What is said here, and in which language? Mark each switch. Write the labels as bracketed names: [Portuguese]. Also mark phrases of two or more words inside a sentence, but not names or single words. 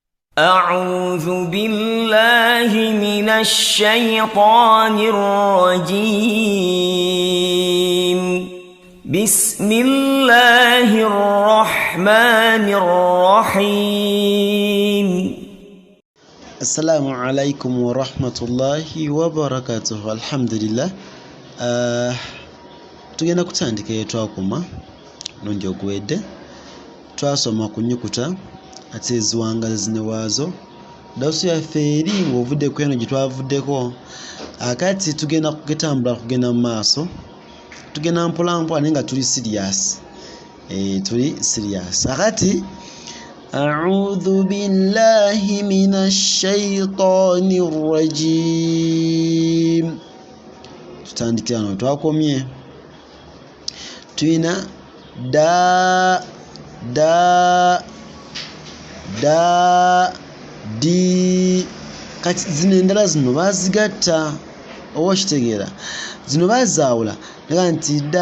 [Arabic] أعوذ بالله من الشيطان الرجيم. بسم الله الرحمن الرحيم. السلام عليكم ورحمة الله وبركاته. الحمد لله. [Ganda] tugenda kutandika etwakoma nongi okuwedde twasoma ku nnyukuta ate eziwangazi ne waazo dawusu yaffe eri ng'ovudde ku eno gye twavuddeko akati tugenda kugenda mu maaso tugenda mpolampola naye nga tuli serious akati [Arabic] أعوذ بالله من الشيطان الرجيم. [Ganda] tutandikira no twakomye tuyina di kati zino endala zino bazigatta oba okitegeera zino bazaawula naga nti